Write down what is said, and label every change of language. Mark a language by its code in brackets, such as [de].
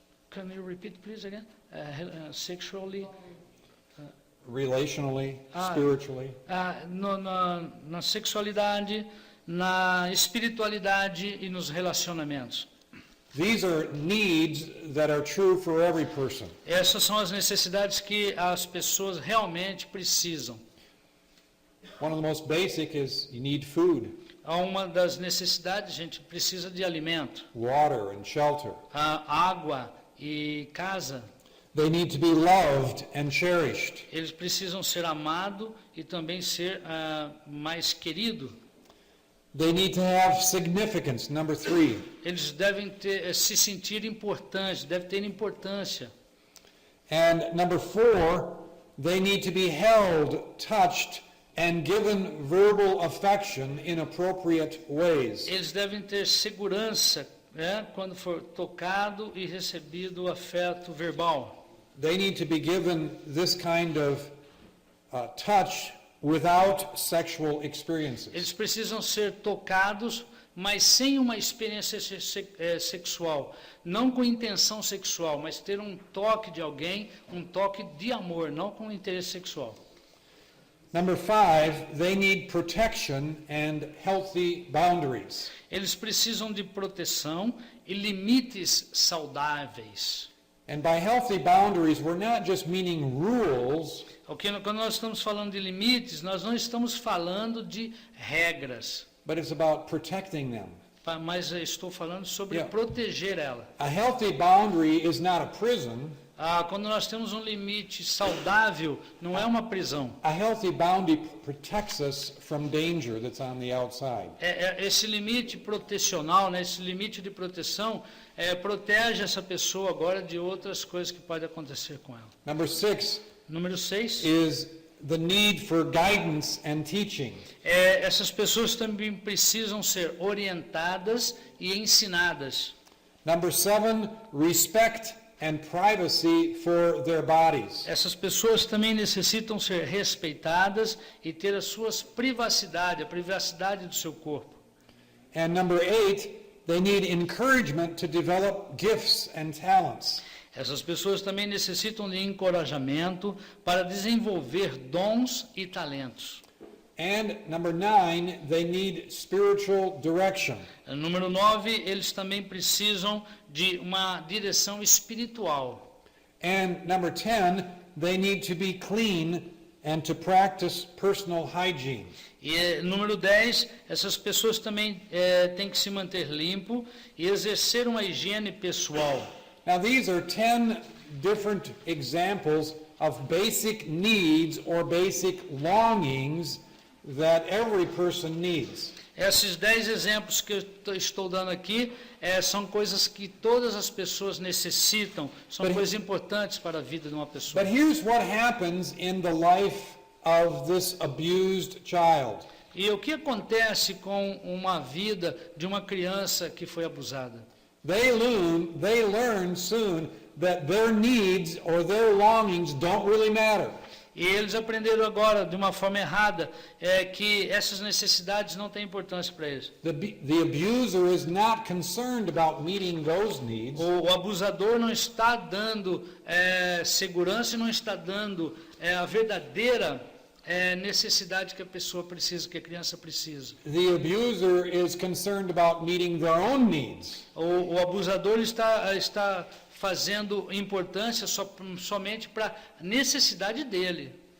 [en] Can you repeat, please, again? Sexually, Relationally, Ah. spiritually. [pt] na sexualidade, na espiritualidade e nos relacionamentos. [en] These are needs that are true for every person. [pt] Essas são as necessidades que as pessoas realmente precisam. [en] One of the most basic is you need food, [pt] Uma das necessidades, a gente precisa de alimento, [en] water, and shelter. [pt] água e casa. [en] They need to be loved and cherished. [pt] Eles precisam ser amados e também ser mais querido. [en] They need to have significance, number 3. [pt] Eles devem se sentir importantes, devem ter importância. [en] And number 4, they need to be held, touched, and given verbal affection in appropriate ways. [pt] Eles devem ter segurança, quando for tocado e recebido afeto verbal. [en] They need to be given this kind of touch without sexual experiences. [pt] Eles precisam ser tocados, mas sem uma experiência sexual. Não com intenção sexual, mas ter um toque de alguém, um toque de amor, não com interesse sexual. [en] Number 5, they need protection and healthy boundaries. [pt] Eles precisam de proteção e limites saudáveis. [en] And by healthy boundaries, we're not just meaning rules, [pt] Quando nós estamos falando de limites, nós não estamos falando de regras, [en] but it's about protecting them. [pt] mas eu estou falando sobre Yeah. proteger ela. [en] A healthy boundary is not a prison. [pt] Quando nós temos um limite saudável, não é uma prisão. [en] A healthy boundary protects us from danger that's on the outside. [pt] Esse limite protecional, né, esse limite de proteção, protege essa pessoa agora de outras coisas que podem acontecer com ela. [en] Number 6 [pt] Número 6. [en] is the need for guidance and teaching. [pt] Essas pessoas também precisam ser orientadas e ensinadas. [en] Number 7, respect and privacy for their bodies. [pt] Essas pessoas também necessitam ser respeitadas e ter as suas privacidades, a privacidade do seu corpo. [en] And number 8, they need encouragement to develop gifts and talents. [pt] Essas pessoas também necessitam de encorajamento para desenvolver dons e talentos. [en] And number 9, they need spiritual direction. [pt] Número 9, eles também precisam de uma direção espiritual. [en] And number 10, they need to be clean and to practice personal hygiene. [pt] E número 10, essas pessoas também têm que se manter limpo e exercer uma higiene pessoal. [en] Now these are 10 different examples of basic needs or basic longings that every person needs. [pt] Esses 10 exemplos que eu estou dando aqui são coisas que todas as pessoas necessitam, são coisas importantes para a vida de uma pessoa. [en] But here's what happens in the life of this abused child. [pt] E o que acontece com uma vida de uma criança que foi abusada? [en] They learn soon that their needs or their longings don't really matter. [pt] E eles aprenderam agora, de uma forma errada, que essas necessidades não têm importância para eles. [en] The abuser is not concerned about meeting those needs. [pt] O abusador não está dando segurança e não está dando a verdadeira necessidade que a pessoa precisa, que a criança precisa. [en] The abuser is concerned about meeting their own needs. [pt] O abusador está fazendo importância somente para a necessidade dele.